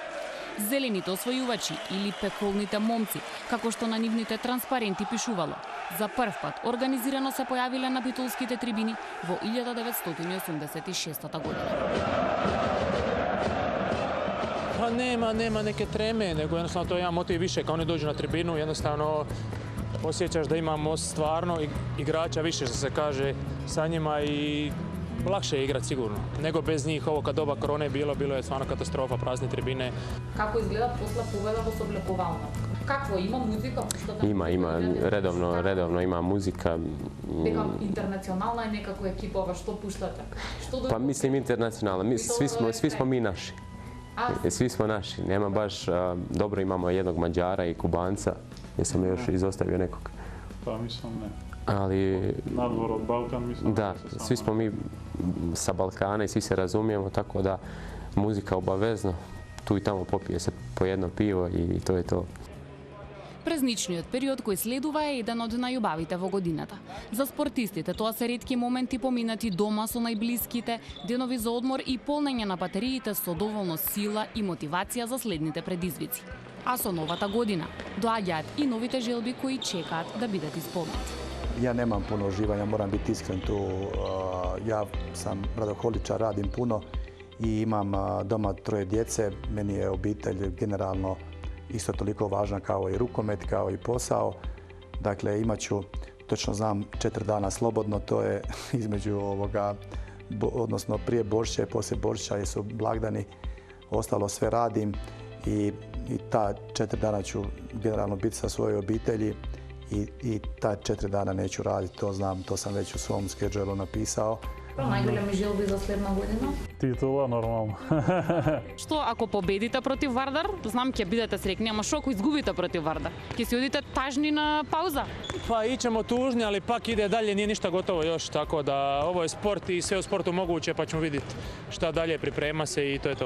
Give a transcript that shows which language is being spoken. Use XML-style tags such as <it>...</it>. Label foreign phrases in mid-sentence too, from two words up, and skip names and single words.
<mk>Зелените освојувачи или пеколните момци, како што на нивните транспаренти пишувало, за прв пат организирано се појавиле на битолските трибини во 1986 година.</mk> <hr>Pa nema neke treme, nego jednostavno to je jedan motiv više. Kad oni dođu na tribinu, jednostavno osjećaš da imamo stvarno igrača više, što se kaže, sa njima i lakše je igrat sigurno. Nego bez njih, ovo kad doba korone bilo je stvarno katastrofa, prazne tribine.</hr> <mk>Како изгледа после победа во сооблекувална? Какво има музика? Има, редовно има музика. Дека интернационална е некако екипова, што пуштате?</mk> <hr>Pa mislim internacionalna, svi smo mi naši. Svi smo naši, nema baš, dobro imamo jednog Mađara i Kubanca, jesam još izostavio nekog. Pa mislim ne. Ali...</hr> <mk>Nadvor od Balkan mislim</mk> <hr>da svi smo mi sa Balkana i svi se razumijemo, tako da muzika obavezno, tu i tamo popije se po jedno pivo i to je to.</hr> <mk>Празничниот период кој следува е еден од најубавите во годината. За спортистите тоа се ретки моменти поминати дома со најблиските, денови за одмор и полнење на батериите со доволно сила и мотивација за следните предизвици. А со новата година доаѓаат и новите желби кои чекаат да бидат исполнети.</mk> <hr>Ja nemam puno uživanja, moram biti iskren tu. Ja sam radoholičar, radim puno i imam doma 3 djece. Meni je obitelj generalno isto toliko važna kao i rukomet, kao i posao. Dakle, imat ću, točno znam, 4 dana slobodno, to je između odnosno prije Božića i poslije Božića jer su blagdani, ostalo sve radim i ta 4 dana ću generalno biti sa svojoj obitelji i ta 4 dana neću raditi, to znam, to sam već u svom schedule napisao.</hr> <mk>Најголеми желби за следна година? Титула, нормално. Што ако победите против Вардар, знам ќе бидете среќни, ама што ако изгубите против Вардар? Ќе си одите тажни на пауза?</mk> <hr>Pa ićemo tužni, ali pak ide dalje, nije ništa gotovo još, tako da ovo je sport i sve u sportu moguće, pa ćemo vidjeti šta dalje, priprema se i to je to.</hr>